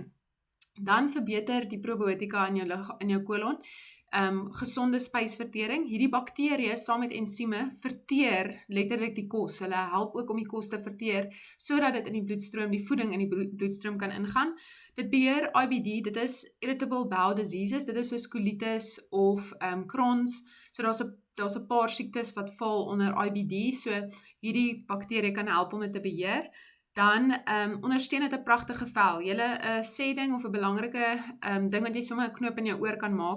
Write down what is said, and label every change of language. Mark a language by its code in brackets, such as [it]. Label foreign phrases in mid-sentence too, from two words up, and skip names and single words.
[af] Dan verbeter die probiotika in jou kolon gesonde spysvertering. Hierdie bakterieë saam met ensieme verteer letterlik die kos. Hulle help ook om die kos te verteer sodat dit in die bloedstroom, die voeding in die bloedstroom kan ingaan. Dit beheer IBD, dit is [en] irritable bowel diseases, [af] dit is soos colitis of Crohn's. So daar's 'n paar siektes wat val onder IBD, so hierdie bakterieë kan help om dit te beheer. Dan ondersteun dit 'n pragtige vel. Julle 'n sê ding of 'n belangrike ding wat jy sommer 'n knoop in jou oor kan maak.